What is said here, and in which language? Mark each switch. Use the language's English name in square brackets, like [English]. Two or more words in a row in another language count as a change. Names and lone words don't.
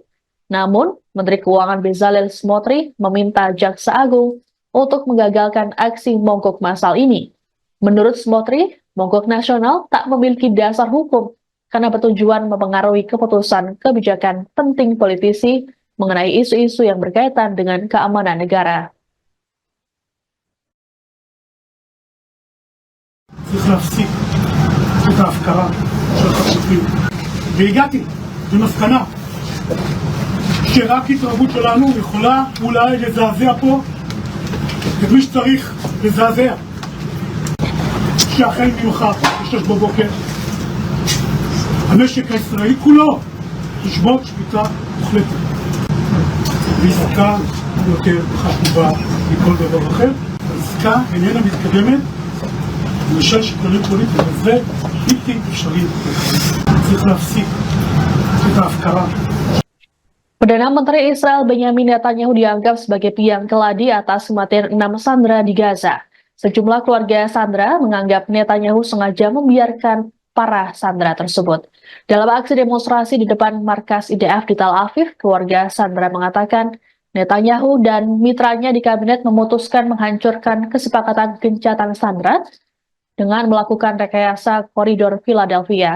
[Indonesian] Namun, Menteri Keuangan Bezalel Smotrich meminta Jaksa Agung untuk menggagalkan aksi mogok massal ini. Menurut Smotrich, mogok nasional tak memiliki dasar hukum karena bertujuan mempengaruhi keputusan kebijakan penting politisi mengenai isu-isu yang berkaitan dengan keamanan negara. [Hebrew] צריך להפסיק את ההפקרה של החטופים. והגעתי למסקנה שרק התרבות שלנו יכולה אולי לזעזע פה את מי שצריך לזעזע. שהחל ממחר, ב-6 בבוקר, המשק הישראלי כולו ישבות שביתה מוחלטת. ועסקה יותר חשובה מכל דבר אחר. העסקה איננה מתקדמת למשל שיקולים פוליטיים, וזה בלתי אפשרי. צריך להפסיק את ההפקרה. [Indonesian] Perdana Menteri Israel Benyamin Netanyahu dianggap sebagai piang keladi atas kematian 6 sandera di Gaza. Sejumlah keluarga sandera menganggap Netanyahu sengaja membiarkan para sandera tersebut. Dalam aksi demonstrasi di depan markas IDF di Tel Aviv, keluarga sandera mengatakan Netanyahu dan mitranya di kabinet memutuskan menghancurkan kesepakatan gencatan sandera dengan melakukan rekayasa koridor Philadelphia.